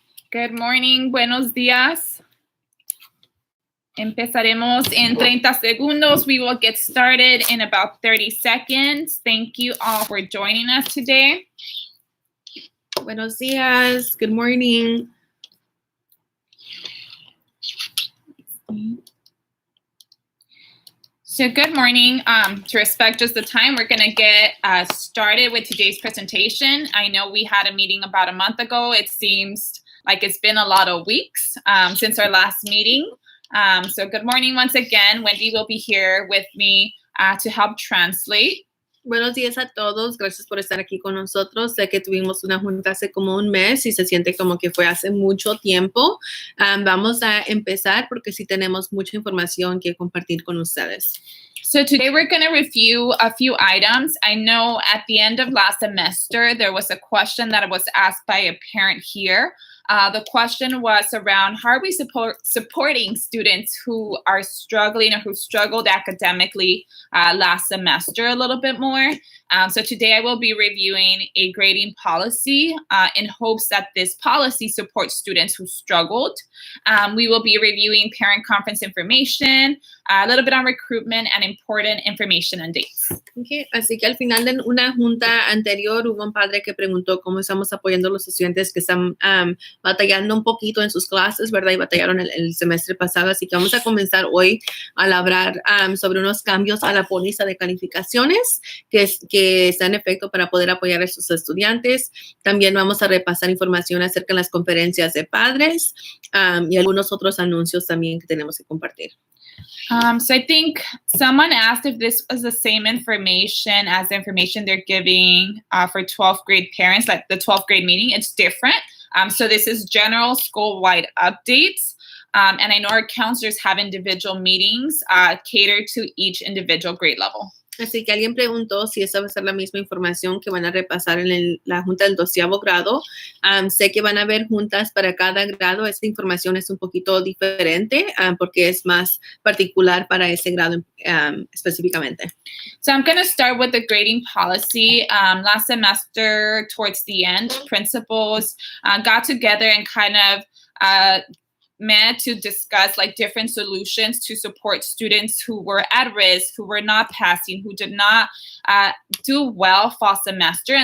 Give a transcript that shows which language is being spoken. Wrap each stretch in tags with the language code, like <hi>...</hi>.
<en>Good morning,</en> <es>buenos días. Empezaremos en 30 segundos.</es> <en>We will get started in about 30 seconds. Thank you all for joining us today.</en> <es>Buenos días.</es> <en>Good morning. So good morning. To respect just the time, we're going to get started with today's presentation. I know we had a meeting about a month ago. It seems like it's been a lot of weeks since our last meeting. So good morning once again. Wendy will be here with me to help translate.</en> <es>Buenos días a todos. Gracias por estar aquí con nosotros. Sé que tuvimos una junta hace como un mes y se siente como que fue hace mucho tiempo. Vamos a empezar porque sí tenemos mucha información que compartir con ustedes.</es> <en>So today we're going to review a few items. I know at the end of last semester, there was a question that was asked by a parent here. The question was around how are we supporting students who are struggling or who struggled academically last semester a little bit more. So today I will be reviewing a grading policy in hopes that this policy supports students who struggled. We will be reviewing parent conference information, a little bit on recruitment, and important information and dates. Okay.</en> <es>Así que al final de una junta anterior hubo un padre que preguntó cómo estamos apoyando a los estudiantes que están batallando un poquito en sus clases, ¿verdad? Y batallaron el semestre pasado. Así que vamos a comenzar hoy a hablar sobre unos cambios a la póliza de calificaciones que está en efecto para poder apoyar a sus estudiantes. También vamos a repasar información acerca de las conferencias de padres y algunos otros anuncios también que tenemos que compartir.</es> <en>So I think someone asked if this was the same information as the information they're giving for 12th grade parents, like the 12th grade meeting. It's different. So this is general school-wide updates. And I know our counselors have individual meetings catered to each individual grade level.</en> <es>Así que alguien preguntó si esa va a ser la misma información que van a repasar en la junta del 12º grado. Sé que van a haber juntas para cada grado. Esta información es un poquito diferente porque es más particular para ese grado específicamente.</es> <en>So I'm going to start with the grading policy. Last semester, towards the end, principals got together and kind of met to discuss like different solutions to support students who were at risk, who were not passing, who did not do well fall semester.</en>